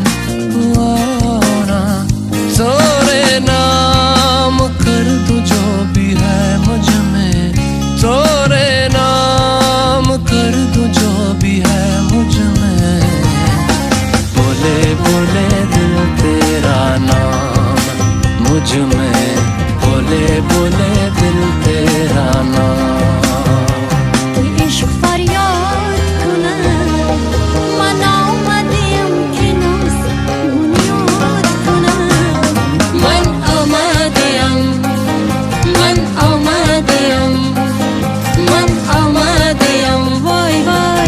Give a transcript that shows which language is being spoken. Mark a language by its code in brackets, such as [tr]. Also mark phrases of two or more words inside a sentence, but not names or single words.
[hi] हुआ ना, तेरे नाम कर दूं जो भी है मुझ में, तेरे नाम कर दूं जो भी है मुझ में, बोले बोले दिल तेरा नाम मुझ में, बोले बोले दिल तेरा नाम. [fa] عشق فریاد کنم من آمدیم که ناز بنیاد کنم من آمدیم من آمدیم من آمدیم وای وای